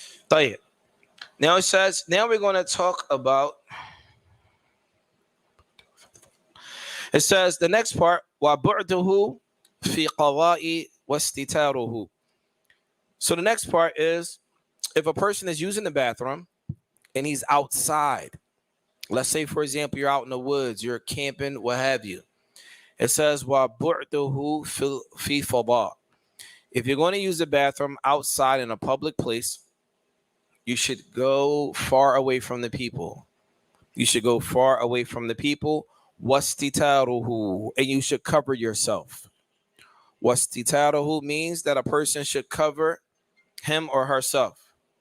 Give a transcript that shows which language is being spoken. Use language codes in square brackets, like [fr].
[en] Tayyib. Now it says, now we're going to talk about, it says the next part, [ar] وَبُعْدُهُ فِي قَوَاءِ وَاسْتِتَارُهُ. [en] So the next part is, if a person is using the bathroom and he's outside, let's say, for example, you're out in the woods, you're camping, what have you. It says, [ar] وَبُعْدُهُ فِي فَضَاء. [en] If you're going to use the bathroom outside in a public place, you should go far away from the people. You should go far away from the people. [ar] وَاسْتِتَارُهُ. [en] And you should cover yourself. [ar] وَاسْتِتَارُهُ [en] means that a person should cover him or herself.